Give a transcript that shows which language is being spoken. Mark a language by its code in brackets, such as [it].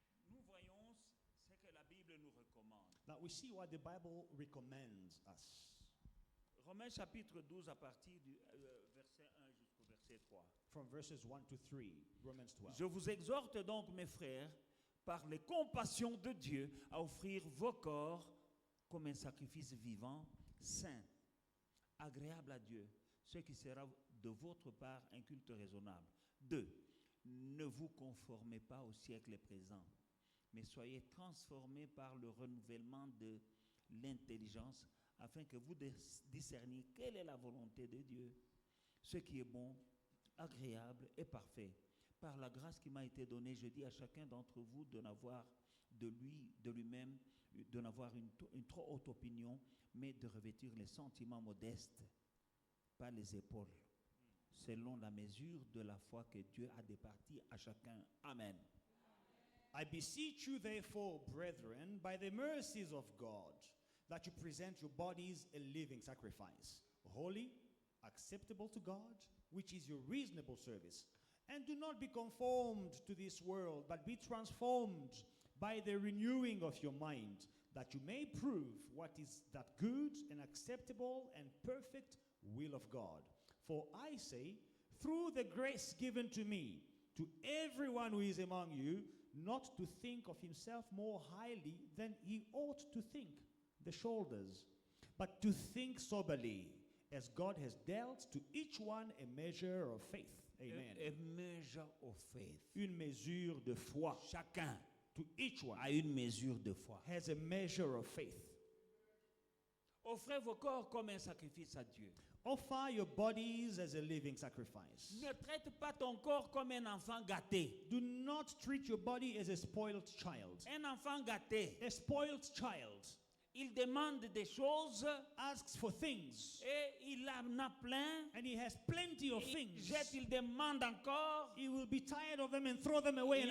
[fr] nous voyons ce que la Bible nous recommande. [en] now we see what the Bible recommends us. [fr] Romains chapitre 12 à partir du verset 1 jusqu'au verset 3. [en] From verses 1 to 3, Romans 12. [fr] Je vous exhorte donc, mes frères, par les compassions de Dieu, à offrir vos corps comme un sacrifice vivant, saint, agréable à Dieu, ce qui sera de votre part un culte raisonnable. 2. Ne vous conformez pas au siècle présent, mais soyez transformés par le renouvellement de l'intelligence, afin que vous discerniez quelle est la volonté de Dieu, ce qui est bon, agréable et parfait. Par la grâce qui m'a été donnée, je dis à chacun d'entre vous de n'avoir de lui-même, de n'avoir une trop haute opinion, mais de revêtir les sentiments modestes par les épaules, selon la mesure de la foi que Dieu a départie à chacun. Amen. [en] I beseech you, therefore, brethren, by the mercies of God, that you present your bodies a living sacrifice, holy, acceptable to God, which is your reasonable service. And do not be conformed to this world, but be transformed by the renewing of your mind, that you may prove what is that good and acceptable and perfect will of God. For I say, through the grace given to me, to everyone who is among you, not to think of himself more highly than he ought to think, the shoulders, but to think soberly, as God has dealt to each one a measure of faith. Amen. A measure of faith. [fr] Une mesure de foi. Chacun [en] To each one [fr] a une mesure de foi. [en] has a measure of faith. [fr] Offrez vos corps comme un sacrifice à Dieu. [en] Offer your bodies as a living sacrifice. [fr] Ne traite pas ton corps comme un enfant gâté. [en] Do not treat your body as a spoiled child. [fr] Un enfant gâté, [en] A spoiled child [fr] il demande des choses [en] asks for things, [fr] et il en a plein. [en] and he has plenty of [fr] Il [en] things. [fr] jette, il demande encore. [en] He will be tired of them and throw them away and